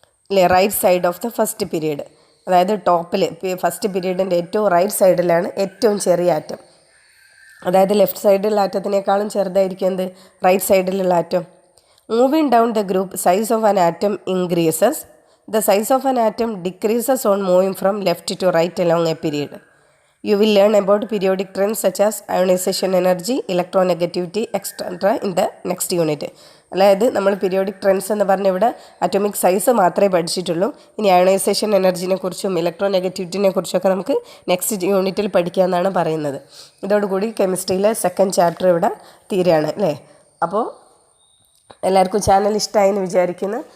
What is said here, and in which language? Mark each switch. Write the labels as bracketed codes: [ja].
[ml] അല്ലേ, [en] Right side of the first period. [ml] അതായത് ടോപ്പിൽ ഫസ്റ്റ് പീരീഡിൻ്റെ ഏറ്റവും റൈറ്റ് സൈഡിലാണ് ഏറ്റവും ചെറിയ ആറ്റം. അതായത് ലെഫ്റ്റ് സൈഡിലുള്ള ആറ്റത്തിനേക്കാളും ചെറുതായിരിക്കും എന്ത്? റൈറ്റ് സൈഡിലുള്ള atom. [en] Moving down the group size of an atom increases. The size of an atom decreases on moving from left to right along a period. You will learn about periodic trends such as ionization energy, electronegativity, etc. in the next unit. [ml] അതായത് നമ്മൾ periodic trends എന്ന് പറഞ്ഞ ഇവിടെ atomic size മാത്രമേ പഠിച്ചിട്ടുള്ളൂ. ഇനി ionisation എനർജിനെ കുറിച്ചും ഇലക്ട്രോനെഗറ്റിവിറ്റിനെ കുറിച്ചൊക്കെ നമുക്ക് നെക്സ്റ്റ് യൂണിറ്റിൽ പഠിക്കാമെന്നാണ് പറയുന്നത്. ഇതോടുകൂടി കെമിസ്ട്രിയിലെ സെക്കൻഡ് ചാപ്റ്റർ ഇവിടെ തീരുകയാണ് അല്ലേ. അപ്പോൾ എല്ലാവർക്കും ചാനൽ ഇഷ്ടമായി എന്ന് വിചാരിക്കുന്നു.